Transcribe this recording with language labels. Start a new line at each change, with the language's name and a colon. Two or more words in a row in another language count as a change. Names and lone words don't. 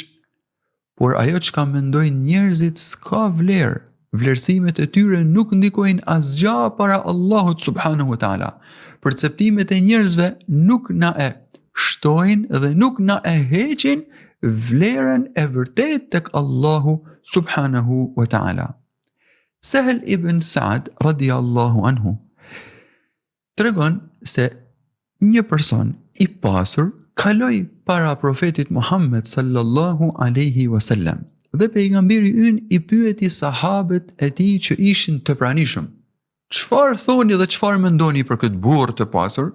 Albanian: Por ajo çka mendojnë njerëzit s'ka vlerë. Vlerësimet e tyre nuk ndikojnë asgjë para Allahut
Arabic: سبحانه وتعالى.
Albanian: Perceptimet e njerëzve nuk na e shtojnë dhe nuk na e heqin vlerën e vërtet tek Allahu
Arabic: سبحانه وتعالى.
Albanian: Sahel ibn Sa'd
Arabic: رضي الله عنه
Albanian: tregon se një person i pasur kaloi para profetit Muhammed
Arabic: صلى الله عليه وسلم
Albanian: dhe pejgamberi ynë i pyeti sahabët e tij që ishin të pranishëm: "Çfarë thoni dhe çfarë mendoni për këtë burr të pasur?"